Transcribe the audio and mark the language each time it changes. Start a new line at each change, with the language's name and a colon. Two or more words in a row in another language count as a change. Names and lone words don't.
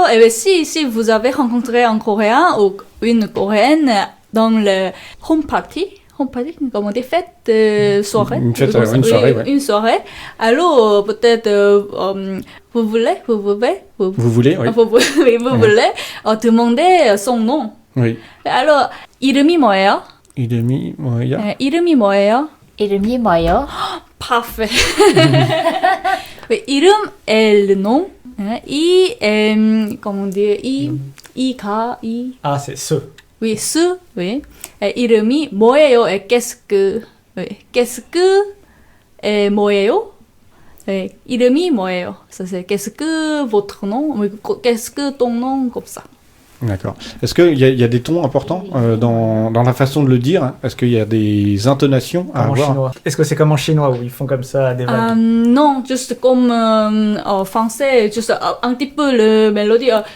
French: Et si vous avez rencontré un Coréen ou une Coréenne dans le
English: home party,
French: comme on dit, fête, soirée. Une fête, une soirée, ouais. Une soirée. Alors, peut-être, vous voulez, Vous voulez, oui. vous voulez demander son nom. Oui. Alors,
Korean: 이름이 뭐예요? 이름이 뭐야? 이름이 뭐예요? 이름이 뭐예요?
French: Parfait. Oui, 이름 est le nom. Comment dire, Ah, c'est ce. Oui, oui. Et
Korean: 이름이 뭐예요?
French: Et qu'est-ce que est 뭐예요? Et
Korean: 이름이 뭐예요?
French: Ça c'est qu'est-ce que votre nom? Qu'est-ce que ton nom? Comme ça. D'accord. Est-ce qu'il y a des tons importants dans la façon de le dire? Est-ce qu'il y a des intonations à En avoir? chinois. Est-ce que c'est comme en chinois où ils font comme ça des vagues? Non, juste comme en français, juste un petit peu le mélodie.